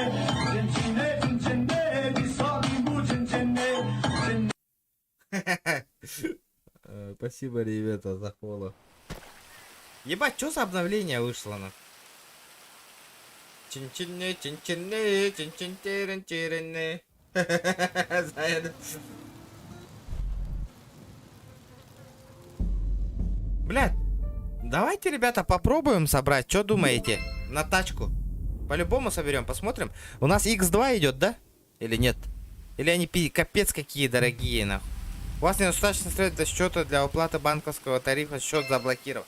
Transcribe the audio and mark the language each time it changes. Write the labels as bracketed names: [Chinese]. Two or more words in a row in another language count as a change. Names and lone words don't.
[Russian] Спасибо, ребята, за фоллоу. Ебать, что за обновление вышло на? Чин-чинне, чин-чинне, чин-чин-тирен-тиренне. Блядь, давайте, ребята, попробуем собрать. Что думаете? На тачку. По-любому соберем, посмотрим. У нас X2 идет, да? Или нет? Или они капец какие дорогие, нахуй. У вас недостаточно средств до счета для уплаты банковского тарифа, счет заблокирован.